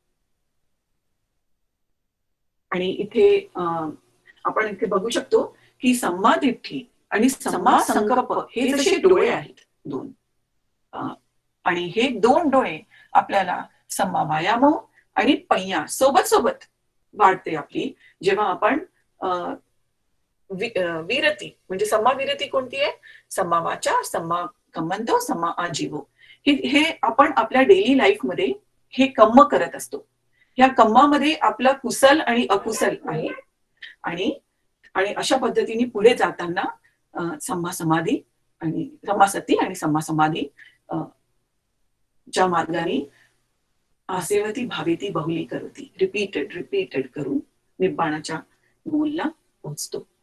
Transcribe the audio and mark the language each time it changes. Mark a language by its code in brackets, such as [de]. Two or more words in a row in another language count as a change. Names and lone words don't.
[mr] आणि इथे आपण इथे बघू शकतो की सम्मादिट्ठी आणि [pi] सम्मा संकल्प [mr] हे जसे डोळे आहेत दोन, आणि हे दोन डोळे आपल्याला [pi] सम्मा वायाम [mr] आणि पय्या सोबत सोबत वाढते आपली, जेव्हा आपण विरती म्हणजे [pi] सम्मा विरती [mr] कोणती आहे? [pi] सम्मा वाचा, सम्मा कम्मंतो, सम्मा आजीवो. [mr] हे आपण आपल्या [en] daily life [mr] मध्ये हे कम्म करत असतो. या कम्मामध्ये आपलं कुशल आणि अकुशल आहे. आणि अशा पद्धतीने पुढे जाताना [pi] सम्मा समाधी [mr] आणि [pi] सम्मा सती [mr] आणि [pi] सम्मा समाधी [mr] च्या मार्गाने [pi] आसेवती भावेती बहुली करती, [mr] रिपीटेड करून निब्बाणाच्या गोलला पोहोचतो.